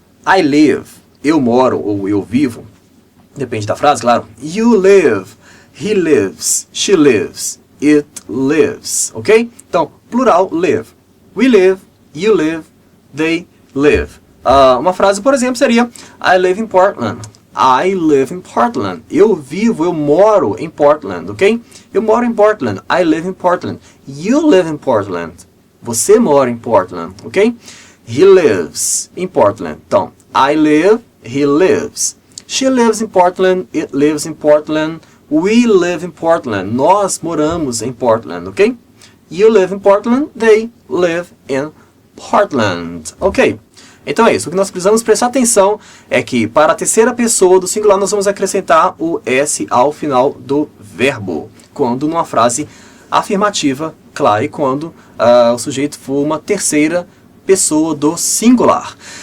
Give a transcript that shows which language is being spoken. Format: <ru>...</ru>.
<en>I live,</en> <pt>eu moro ou eu vivo. Depende da frase, claro.</pt> <en>You live, he lives, she lives, it lives, ok?</en> <pt>Então, plural,</pt> <en>live. We live, you live, they live.</en> <pt>Uma frase, por exemplo, seria</pt> <en>I live in Portland. I live in Portland.</en> <pt>Eu vivo, eu moro em Portland, ok? Eu moro em Portland.</pt> <en>I live in Portland. You live in Portland.</en> <pt>Você mora em Portland, ok?</pt> <en>He lives in Portland.</en> <pt>Então,</pt> <en>I live, he lives. She lives in Portland, it lives in Portland, we live in Portland,</en> <pt>nós moramos em Portland, ok?</pt> <en>You live in Portland, they live in Portland, ok?</en> <pt>Então é isso, o que nós precisamos prestar atenção é que para a terceira pessoa do singular nós vamos acrescentar o S ao final do verbo, quando numa frase afirmativa, claro, e quando o sujeito for uma terceira pessoa do singular.</pt>